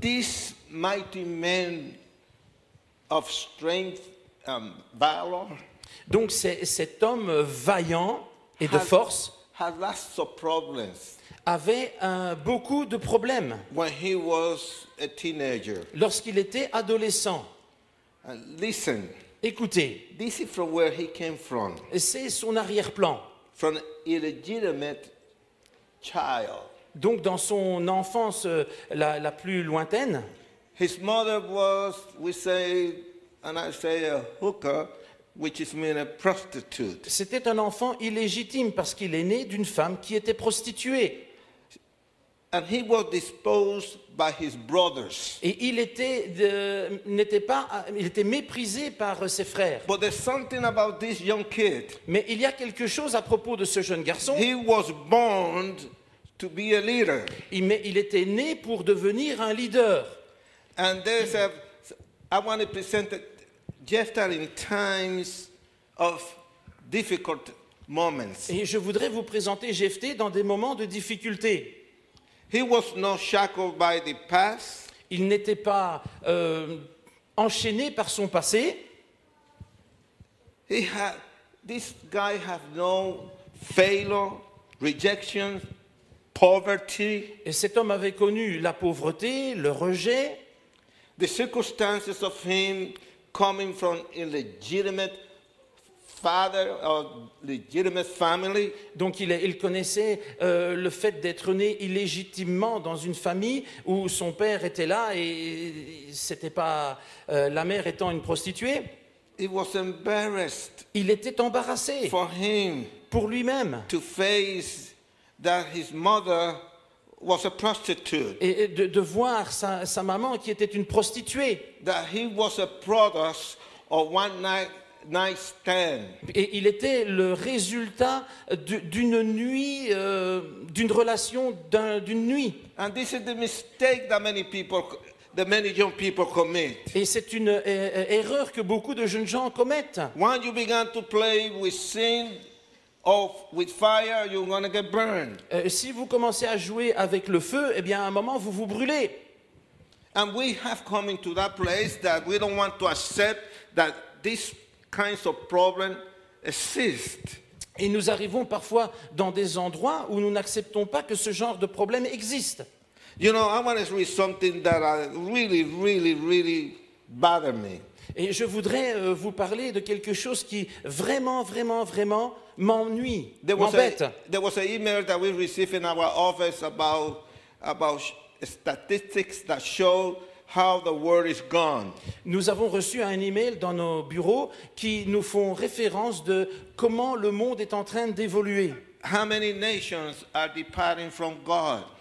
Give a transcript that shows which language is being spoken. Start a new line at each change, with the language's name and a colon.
English: This mighty man of strength, valor,
French: donc cet homme vaillant et de force
English: had lots of problems
French: avait beaucoup de problèmes
English: when he was a teenager.
French: Lorsqu'il était adolescent.
English: And listen,
French: écoutez,
English: this is from where he came from.
French: C'est son arrière-plan.
English: From an illegitimate child.
French: Donc dans son enfance la plus lointaine,
English: his mother was, we say, and I say a hooker. which is mean a prostitute.
French: C'était un enfant illégitime parce qu'il est né d'une femme qui était prostituée.
English: And he was disposed by his brothers.
French: Et il était, il était méprisé par ses frères.
English: But there's something about this young kid.
French: Mais il y a quelque chose à propos de ce jeune garçon.
English: He was born to be a leader.
French: Il était né pour devenir un leader.
English: And I want to present Jephthah in times of difficult moments.
French: Et je voudrais vous présenter Jephthé dans des moments de difficulté.
English: He was not shackled by the past.
French: Il n'était pas enchaîné par son passé.
English: This guy had no failure, rejection, poverty.
French: Et cet homme avait connu la pauvreté, le rejet.
English: The circumstances of him coming from illegitimate father or legitimate family.
French: Donc il connaissait le fait d'être né illégitimement dans une famille où son père était là et c'était pas la mère étant une prostituée.
English: He was embarrassed.
French: Il était embarrassé
English: For him
French: pour lui-même
English: to face that his mother was a prostitute.
French: et de voir sa maman qui était une prostituée.
English: That he was a product of one night stand.
French: Et il était le résultat d'une nuit, d'une relation d'une nuit.
English: And this is the mistake that many young people commit.
French: Et c'est une erreur que beaucoup de jeunes gens commettent.
English: When you begin to play with sin or with fire, you're going to get burned.
French: Si vous commencez à jouer avec le feu, eh bien à un moment vous vous brûlez.
English: And we have come into that place that we don't want to accept that these kinds of problems exist.
French: Et nous arrivons parfois dans des endroits où nous n'acceptons pas que ce genre de problème existe.
English: You know, I want to read something that really bothered me.
French: Et je voudrais vous parler de quelque chose qui vraiment m'ennuie, m'embête.
English: There was an email that we received in our office about statistics that show how the world is gone.
French: Nous avons reçu un email dans nos bureaux qui nous font référence de comment le monde est en train d'évoluer.
English: How many nations are departing from God?